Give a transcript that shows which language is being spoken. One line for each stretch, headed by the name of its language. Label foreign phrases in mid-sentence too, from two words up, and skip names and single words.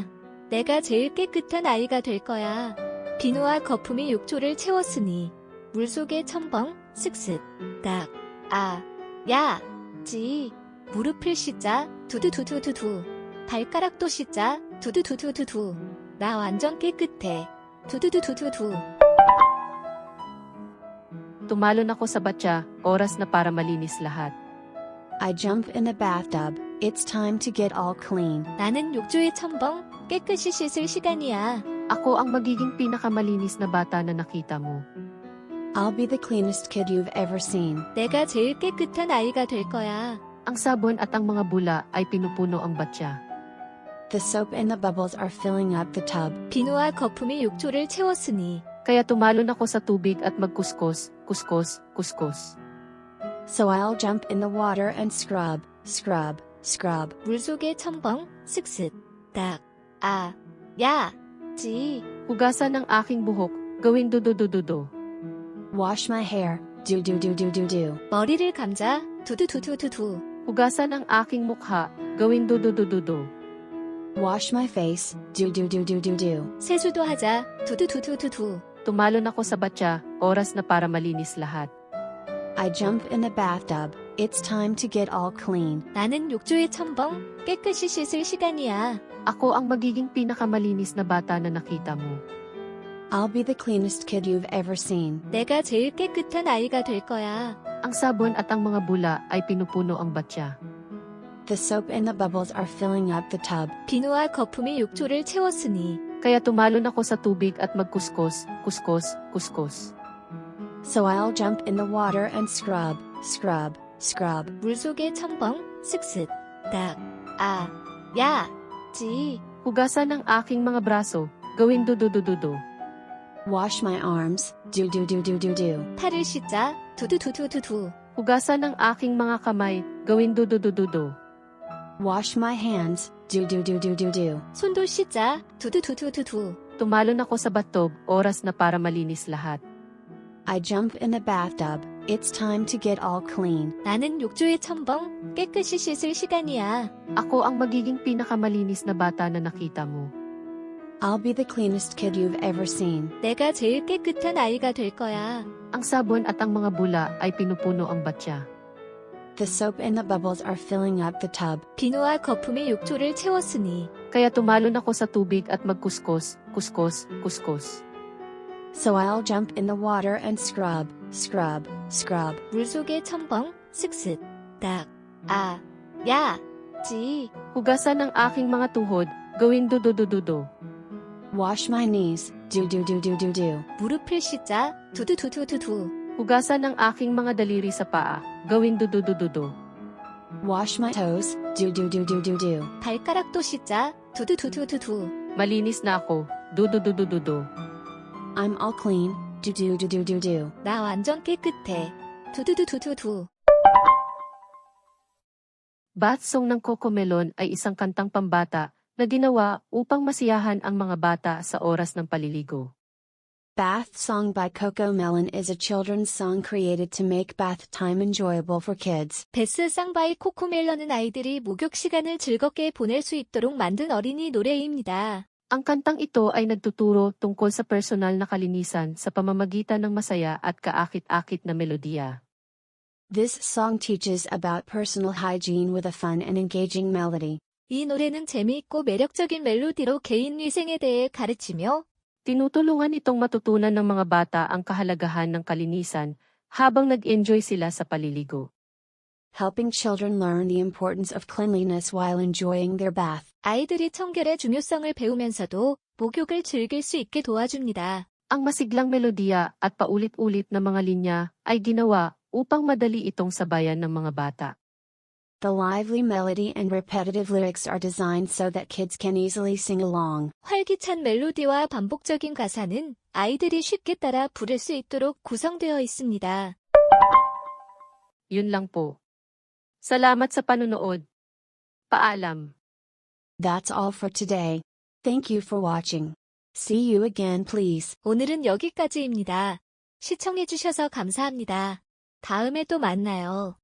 Korean: 내가 제일 깨끗한 아이가 될 거야. 비누와 거품이 욕조를 채웠으니 물속의 첨벙, 슥슥, 딱, 아, 야, 지. 무릎을 씻자, 두두두두두두. 발가락도 씻자, 두두두두두두. 나 완전 깨끗해, 두두두두두두.
Filipino: Tumalon ako sa batya, oras na para malinis lahat.
English: I jump in the bathtub, it's time to get all clean.
Korean: 나는 욕조의 첨벙, 깨끗이 씻을 시간이야.
Filipino: Ako ang magiging pinakamalinis na bata na nakita mo.
English: I'll be the cleanest kid you've ever seen.
Korean: 내가 제일 깨끗한 아이가 될 거야.
Filipino: Ang sabon at ang mga bula ay pinupuno ang batya.
English: The soap and the bubbles are filling up the tub.
Korean: 비누와 거품이 욕조를 채웠으니
Filipino: Kaya tumalon ako sa tubig at magkuskos, kuskos, kuskos.
English: So I'll jump in the water and scrub, scrub, scrub.
Korean: 물속의 첨벙, 슥슥, 딱, 아, 야, 지.
Filipino: Hugasan ang aking buhok, gawin dududududo.
English: Wash my hair, do do do do do do.
Korean: 머리를 감자, 두두두두두두.
Filipino: Hugasan ang aking mukha, gawin dududududo.
English: Wash my face, do do do do do do.
Korean: 세수도 하자, 두두두두두두.
Filipino: Tumalon ako sa batya, oras na para malinis lahat.
English: I jump in the bathtub, it's time to get all clean.
Korean: 나는 욕조의 첨벙 깨끗이 씻을 시간이야.
Filipino: Ako ang magiging pinakamalinis na bata na nakita mo.
English: I'll be the cleanest kid you've ever seen.
Korean: 내가 제일 깨끗한 아이가 될 거야.
Filipino: Ang sabon at ang mga bula ay pinupuno ang batya.
English: The soap and the bubbles are filling up the tub.
Korean: 비누와 거품이 욕조를 채웠으니
Filipino: Kaya tumalon ako sa tubig at magkuskos, kuskos, kuskos.
English: So I'll jump in the water and scrub, scrub, scrub.
Korean: 물속에 첨벙 슥슥 딱 아, 야, 지.
Filipino: Hugasan ang aking mga braso, gawin dududududu.
English: Wash my arms, do do do do do do.
Korean: 팔을 씻자 두두두두두두.
Filipino: Hugasan ang aking mga kamay, gawin dududududu.
English: Wash my hands, do do do do do do.
Korean: 손도 씻자 두두두두두두.
Filipino: Tumalon ako sa bathtub, oras na para malinis lahat.
English: I jump in the bathtub, it's time to get all clean.
Korean: 나는 욕조의 첨벙 깨끗이 씻을 시간이야.
Filipino: Ako ang magiging pinakamalinis na bata na nakita mo.
English: I'll be the cleanest kid you've ever seen.
Korean: 내가 제일 깨끗한 아이가 될 거야.
Filipino: Ang sabon at ang mga bula ay pinupuno ang batya.
English: The soap and the bubbles are filling up the tub.
Korean: 비누와 거품이 욕조를 채웠으니
Filipino: Kaya tumalon ako sa tubig at magkuskos, kuskos, kuskos.
English: So I'll jump in the water and scrub, scrub, scrub.
Korean: 물속에 첨벙 슥슥 딱 아, 야, 지.
Filipino: Hugasan ang aking mga tuhod, gawin dududududu.
English: Wash my knees, do do do do do do.
Korean: 무릎을 씻자 두두두두두두.
Filipino: Hugasan ang aking mga daliri sa paa, gawin dududududu.
English: Wash my toes, do do do do do do.
Korean: 발가락도 씻자 두두두두두두.
Filipino: Malinis na ako, dudududududu.
English: I'm all clean, do do do do do do.
Korean: 나 완전 깨끗해 두두두두두두.
Filipino: Bath Song ng Cocomelon ay isang kantang pambata na ginawa upang masiyahan ang mga bata sa oras ng paliligo.
English: Bath Song by Coco Melon is a children's song created to make bath time enjoyable for kids.
Korean: 베스 쌍바이 코코멜런은 아이들이 목욕 시간을 즐겁게 보낼 수 있도록 만든 어린이 노래입니다.
Filipino: Ang kantang ito ay nagtuturo tungkol sa personal na kalinisan sa pamamagitan ng masaya at kaakit-akit na melodiya.
English: This song teaches about personal hygiene with a fun and engaging melody.
Korean: 이 노래는 재미있고 매력적인 멜로디로 개인 위생에 대해 가르치며
Filipino: Tinutulungan itong matutunan ng mga bata ang kahalagahan ng kalinisan habang nag-enjoy sila sa paliligo.
English: Helping children learn the importance of cleanliness while enjoying their bath.
Korean: 아이들이 청결의 중요성을 배우면서도 목욕을 즐길 수 있게 도와줍니다.
Filipino: Ang masiglang melodiya at paulit-ulit na mga linya ay ginawa upang madali itong sabayan ng mga bata.
English: The lively melody and repetitive lyrics are designed so that kids can easily sing along.
Korean: 활기찬 멜로디와 반복적인 가사는 아이들이 쉽게 따라 부를 수 있도록 구성되어 있습니다.
Filipino: Yun lang po. Salamat sa panunood. Paalam.
English: That's all for today. Thank you for watching. See you again, please.
Korean: 오늘은 여기까지입니다. 시청해주셔서 감사합니다. 다음에 또 만나요.